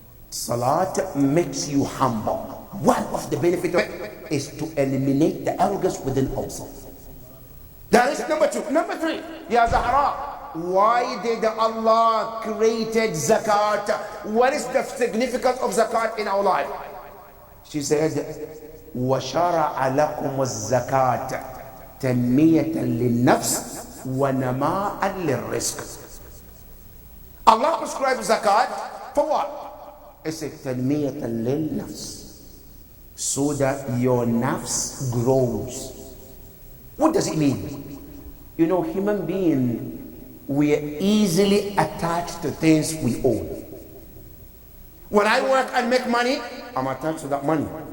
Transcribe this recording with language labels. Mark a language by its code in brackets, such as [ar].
[en] Salat makes you humble. One of the benefits of it is to eliminate the arrogance within ourselves. That is number 2. Number 3, Ya Zahra, why did Allah created zakat? What is the significance of zakat in our life? She said, [ar] وَشَرَعَ لَكُمُ الزَّكَاةَ تَنْمِيَةً لِلنَّفْسِ وَنَمَاءً لِلرِّزْقِ. [en] Allah prescribed zakat for what? It's a [ar] تَنْمِيَةً لِلنَّفْسِ, [en] so that your nafs grows. What does it mean? You know, human being, we are easily attached to things we own. When I work and make money, I'm attached to that money.